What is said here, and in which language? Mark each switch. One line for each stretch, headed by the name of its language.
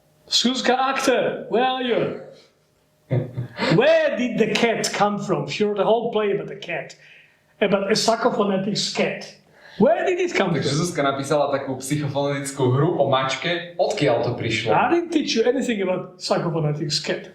English: Zuzka actor, where are you? Where did the cat come from? She wrote a whole play about the cat. About a psychophonetics cat. Where did it come from?
Slovak: Takže Zuzka napísala takú psychofonetickú hru o mačke. Odkiaľ to prišlo?
English: I didn't teach you anything about psychophonetics cat.